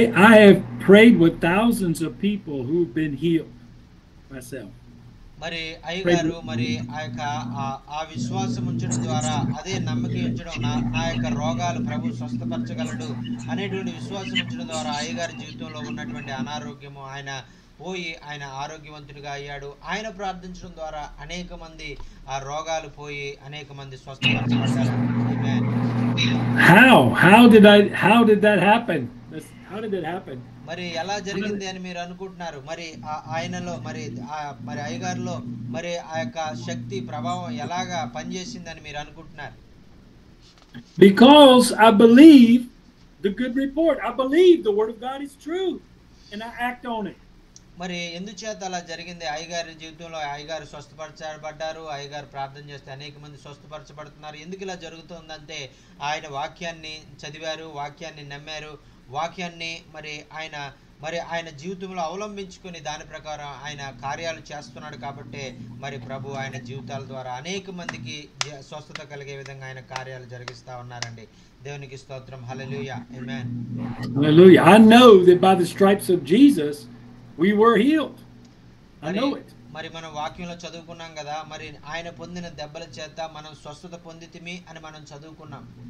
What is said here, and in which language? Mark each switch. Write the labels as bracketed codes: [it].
[en] I have prayed with thousands of people who've been healed myself. [te] మరి అయ్యగారు మరి ఆ యొక్క ఆ విశ్వాసం ఉంచడం ద్వారా, అదే నమ్మకం ఉంచడం, నా యొక్క రోగాలు ప్రభు స్వస్థపరచగలడు అనేటువంటి విశ్వాసం ఉంచడం ద్వారా అయ్యగారి జీవితంలో ఉన్నటువంటి అనారోగ్యము ఆయన పోయి ఆయన ఆరోగ్యవంతుడిగా అయ్యాడు. ఆయన ప్రార్థించడం ద్వారా అనేక మంది ఆ రోగాలు పోయి అనేక మంది స్వస్థపరచబడ్డారు. [en] How did that happen? How did that happen? [te] మరి ఎలా జరిగింది అని మీరు అనుకుంటున్నారు? మరి ఆయనలో మరి అయ్యగారిలో మరి ఆ యొక్క శక్తి ప్రభావం ఎలాగా పనిచేసిందని మీరు అనుకుంటున్నారు? [en] Because I believe the good report. I believe the word of God is true and I act on it. [te] మరి ఎందుచేత అలా జరిగింది? అయ్యగారి జీవితంలో అయ్యగారు స్వస్థపరచబడ్డారు. అయ్యగారు ప్రార్థన చేస్తే అనేక మంది స్వస్థపరచబడుతున్నారు. ఎందుకు ఇలా జరుగుతుందంటే ఆయన వాక్యాన్ని చదివారు, వాక్యాన్ని నమ్మారు, వాక్యాన్ని మరి ఆయన జీవితంలో అవలంబించుకొని దాని ప్రకారం ఆయన కార్యాలు చేస్తున్నాడు. కాబట్టి మరి ప్రభు ఆయన జీవితాల ద్వారా అనేక మందికి స్వస్థత కలిగే విధంగా ఆయన కార్యాలు జరిగిస్తా ఉన్నారండి. దేవునికి స్తోత్రం. హల్లెలూయా. ఆమేన్. [en] Hallelujah. I know that by the stripes of Jesus we were healed. I know it. [te] మరి మనం వాక్యంలో చదువుకున్నాం కదా, మరి ఆయన పొందిన దెబ్బల చేత మనం స్వస్థత పొందితిమి అని మనం చదువుకున్నాం.